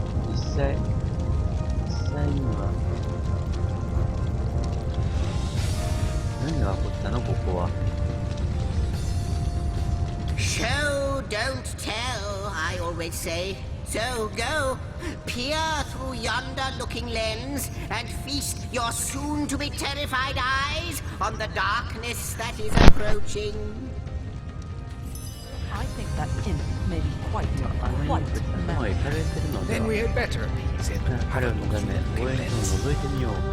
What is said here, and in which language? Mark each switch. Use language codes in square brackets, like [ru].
[ja] 実際には何が起こったのここは。 [en] Show, don't tell, I always say. So go, peer through yonder looking lens and feast your soon-to-be terrified eyes on the darkness that is approaching. I think that imp may be quite mad. Then we had better appease him. [ja] 彼を眺め、望遠鏡を覗いてみよう。